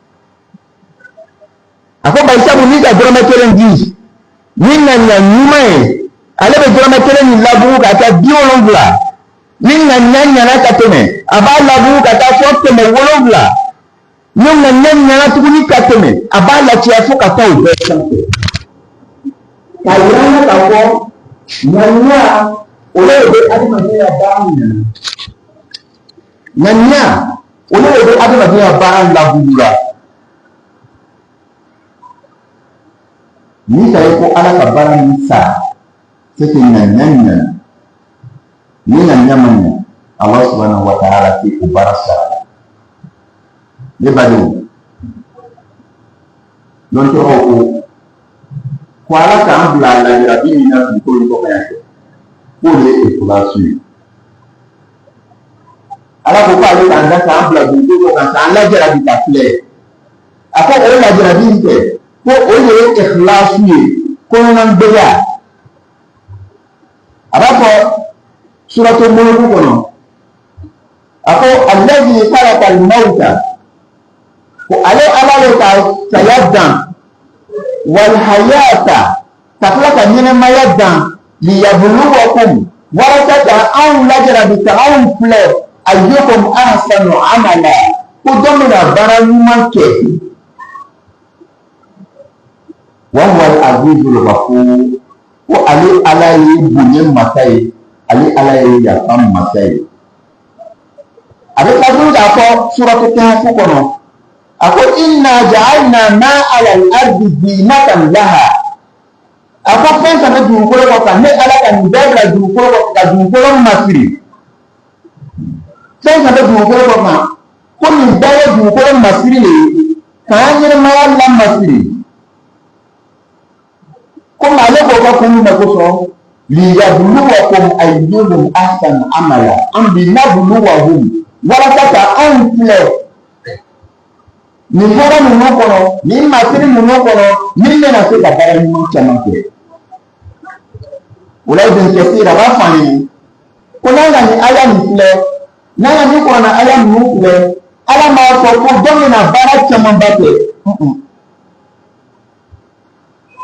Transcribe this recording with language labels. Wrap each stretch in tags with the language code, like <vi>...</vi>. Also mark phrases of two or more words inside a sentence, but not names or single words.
<bm>a ko barisabu n'i ka dɔrɔmɛ kelen di ni ŋaniya ɲuman ye ale bɛ dɔrɔmɛ kelen nin labugu ka taa 70 ni ŋaniya ɲana ka tɛmɛ a b'a labugu ka taa fɔ 7 ni ŋaniya ɲana tuguni ka tɛmɛ a b'a laciya fo ka taa o bɛɛ sanfɛ k'a yira an na k'a fɔ ŋaniya olu de bɛ adamaden ka baara ɲana ŋaniya olu de bɛ adamaden ka baara labugu la ni ka ye ko ala ka baara min sara</bm> <fr>c'est que</fr> <bm>ŋaniya ɲana ni ŋaniya ma ɲa</bm> <ar>الله سبحانه وتعالى</ar> <bm>tɛ o baara sara ne badenw don tɔgɔ ko ala k'an bila lajarabi min na dugukolo kɔfɛ yan fɛ k'o de ye ikhlasi ye ala ko k'ale k'an da k'an bila dugukolo kan k'an lajarabi ka filɛ a ko o lajarabi in kɛ ko o de ye ikhlasi ye kɔnɔnadenya a b'a fɔ suratu Mulk kɔnɔ a ko</bm> <ar>الذي خلق الموت</ar> <bm>ko ale ala le ka saya dan</bm> <ar>والحياة</ar> <bm>ka tila ka ɲɛnɛmaya dan liyabluwakum walasa ka anw lajarabi ka anw filɛ</bm> <ar>أيكم أحسن عملا</ar> <bm>ko jɔn bɛna baara ɲuman kɛ</bm> <ar>وهو العزيز الغفور</ar> <bm>ko ale ala ye bonya masa ye ale ala ye yafa masa ye a bɛ tila tuguni k'a fɔ suratu Kahf kɔnɔ a ko</bm> <ar>إنا جعلنا ما على الأرض زينة لها</ar> <bm>a ko fɛn fɛn bɛ dugukolo kɔkan ne ala ka nin bɛɛ bila dugukolo kɔkan ka dugukolo masiri fɛn fɛn bɛ dugukolo kɔkan ko nin bɛɛ ye dugukolo masiri de ye k'an ɲɛnɛmaya lamasiri ko maa ale k'o ka kun min na kosɔn</bm> <ar>ليبلوكم أيكم أحسن عملا</ar> <bm>an bi nabluwahum walasa ka anw filɛ nin hɛrɛ ninnu kɔnɔ nin masiri ninnu kɔnɔ min bɛna se ka baara ɲuman caman kɛ o la Ibn Kathir a b'a fɔ an ye ko n'an ka nin aya nin filɛ n'an ka nin kuranna aya ninnu filɛ ala m'a fɔ ko dɔ bɛna baara camanba kɛ</bm>